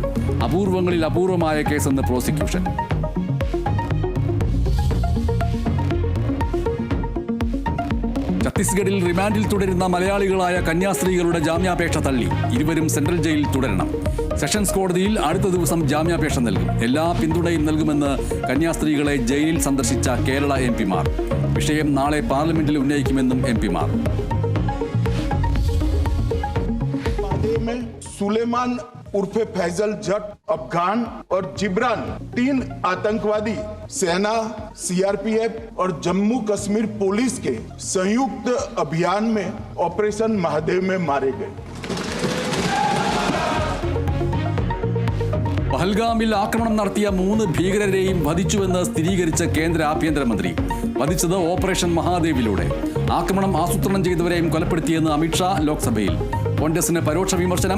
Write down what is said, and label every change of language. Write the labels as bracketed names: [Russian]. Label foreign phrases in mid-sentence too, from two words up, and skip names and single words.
[Malayalam] അപൂർവങ്ങളിൽ അപൂർവമായ കേസെന്ന് പ്രോസിക്യൂഷൻ. ഛത്തീസ്ഗഡിൽ റിമാൻഡിൽ തുടരുന്ന മലയാളികളായ കന്യാസ്ത്രീകളുടെ ജാമ്യാപേക്ഷ തള്ളി. ഇരുവരും സെൻട്രൽ ജയിലിൽ തുടരണം. സെഷൻസ് കോടതിയിൽ അടുത്ത ദിവസം ജാമ്യാപേക്ഷ നൽകും. എല്ലാ പിന്തുണയും നൽകുമെന്ന് കന്യാസ്ത്രീകളെ ജയിലിൽ സന്ദർശിച്ച കേരള എംപിമാർ. വിഷയം നാളെ പാർലമെന്റിൽ ഉന്നയിക്കുമെന്നും എംപിമാർ. [Hindi] सुलेमान उर्फे फैजल जट, अफगान और जिब्रान 3 आतंकवादी सेना, सीआरपीएफ और जम्मू कश्मीर पुलिस के संयुक्त अभियान में ऑपरेशन महादेव में मारे गए. [Malayalam] പഹൽഗാമിൽ ആക്രമണം നടത്തിയ 3 ഭീകരരെയും വധിച്ചുവെന്ന് സ്ഥിരീകരിച്ച കേന്ദ്ര ആഭ്യന്തരമന്ത്രി. വധിച്ചത് ഓപ്പറേഷൻ മഹാദേവിലൂടെ. ആക്രമണം ആസൂത്രണം ചെയ്തവരെയും കൊലപ്പെടുത്തിയെന്ന് അമിത്ഷാ ലോക്സഭയിൽ. കോൺഗ്രസിന് പരോക്ഷ വിമർശനം.